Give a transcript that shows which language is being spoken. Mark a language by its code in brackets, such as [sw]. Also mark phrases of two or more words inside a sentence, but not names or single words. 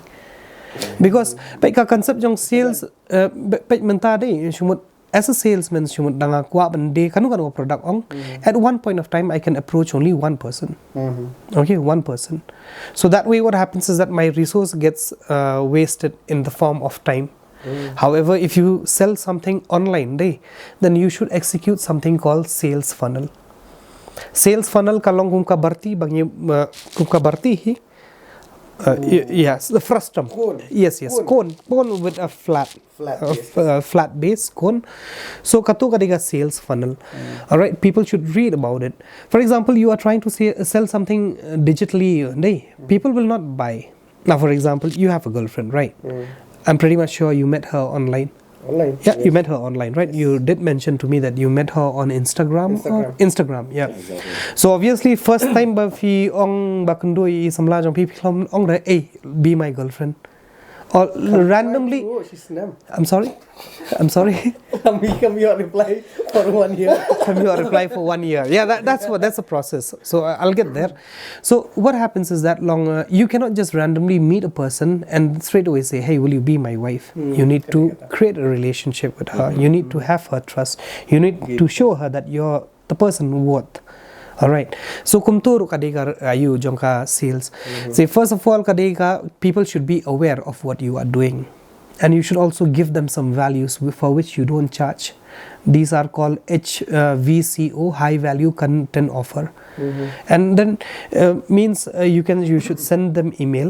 [en] Because the concept of sales, as a salesman, at one point of time I can approach only one person. Okay, one person. So that way what happens is that my resource gets wasted in the form of time. However, if you sell something online, then you should execute something called sales funnel. Sales funnel [kha] kalong kung kabarti hi. [en] Yes, the frustum. Cone. Yes. Cone with a flat base cone. So [kha] katu kadiga [en] sales funnel. All right, people should read about it. For example, you are trying to sell something digitally. People will not buy. Now, for example, you have a girlfriend, right? I'm pretty much sure you met her online. Online? Yeah, yes. You met her online, right? You did mention to me that you met her on Instagram. Instagram, yeah. Exactly. So obviously, first time [kha] ba fi ong bakundoi samla jong [en] people ong da, hey, be my girlfriend. Or randomly. Oh, she's name. I'm sorry. Come your reply for 1 year. Come your reply for 1 year. Yeah, that's the process. So I'll get there. So what happens is that you cannot just randomly meet a person and straight away say, hey, will you be my wife? You need to create a relationship with her. You need to have her trust. You need to show her that you're the person worth. Alright. So [kha] kumturo kadega ayu jongka [en] sales. Say first of all kadega people should be aware of what you are doing. And you should also give them some values for which you don't charge. These are called HVCO, high value content offer. And then means you should send them email.